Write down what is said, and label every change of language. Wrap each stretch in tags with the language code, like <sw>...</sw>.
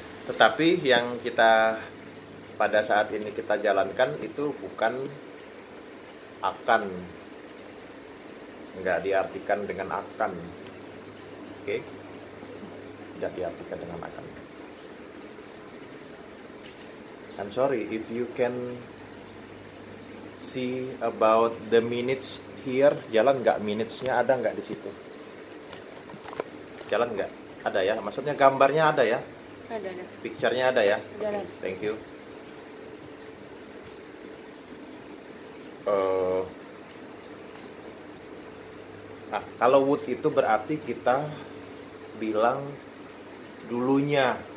<id>Tetapi yang kita pada saat ini kita jalankan itu bukan akan, nggak diartikan dengan akan, oke? Tidak diartikan dengan akan.</id> <en>I'm sorry if you can see about the minutes here.</en> <id>Jalan nggak, minutesnya ada nggak di situ? Jalan nggak? Ada ya? Maksudnya gambarnya ada ya? Ada. Picture-nya ada ya? Jalan.</id> <en>Thank you.</en> <id>Nah, kalau would itu berarti kita bilang dulunya.</id>